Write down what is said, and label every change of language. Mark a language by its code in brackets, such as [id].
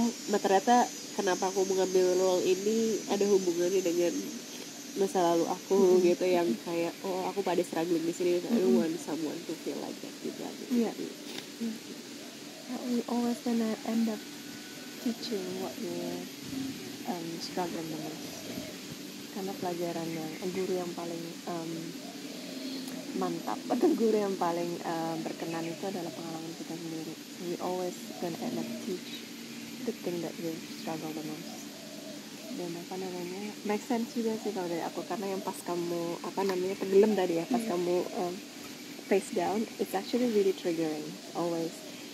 [id] Ternyata kenapa aku mengambil role ini ada hubungannya dengan masa lalu aku gitu, yang kayak aku pada struggling di sini, [en] I don't want someone to feel like that [id] juga gitu. [en] Yeah. We always gonna end up teaching what we're struggling the most. [id] Karena pelajaran yang guru yang paling mantap atau guru yang paling berkenan itu adalah pengalaman kita sendiri. [en] So we always gonna end up teach the thing that we struggle the most. [id] Dan make sense juga sih kalau dari aku, karena yang pas kamu tenggelam tadi ya, pas kamu face down, [en] it's actually really triggering always.